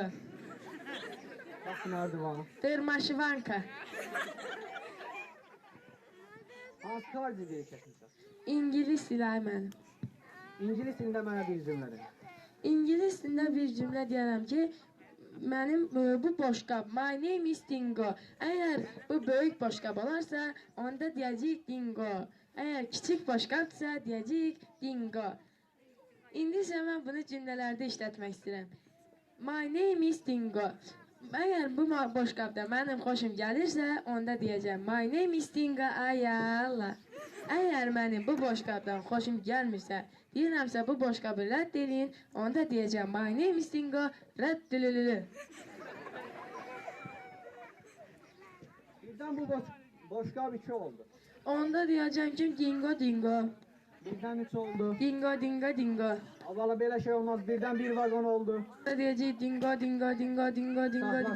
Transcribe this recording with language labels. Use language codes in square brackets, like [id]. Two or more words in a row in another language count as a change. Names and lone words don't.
[az] Bax, nədir var? Dırmaşıvanka. Hansı xarici dil keçmirsən? İngilis dili, ay mənim. İngilis dilində mənə bir cümlə de. İngilis dilində bir cümlə deyərəm ki, mənim bu boşqab, [en] my name is Dingo. [az] Əgər bu böyük boşqab olarsa, onda deyəcəyik Dingo. Əgər kiçik boşqabdırsa, deyəcəyik Dingo. İndi isə mən bunu cümlələrdə işlətmək istəyirəm. [en] My name is Dingo. [az] Əgər bu boşqabda mənim xoşum gəlirsə, onda deyəcəm [en] my name is Dingo, [az] ay Allah. Əgər mənim bu boşqabdan xoşum gəlmirsə, deyirəmsə bu boşqabı rədd edin, onda deyəcəm [en] my name is Dingo, [az] rəddülülülü. Birdən bu boşqab 2 oldu. Onda deyəcəm ki Dingo, Dingo. Birdən 3 oldu. Dingo, Dingo, Dingo. Abala belə şey olmaz. Birdən 1 vaqon oldu. Onda deyəcək Dingo, Dingo, Dingo, Dingo, Dingo, Dingo.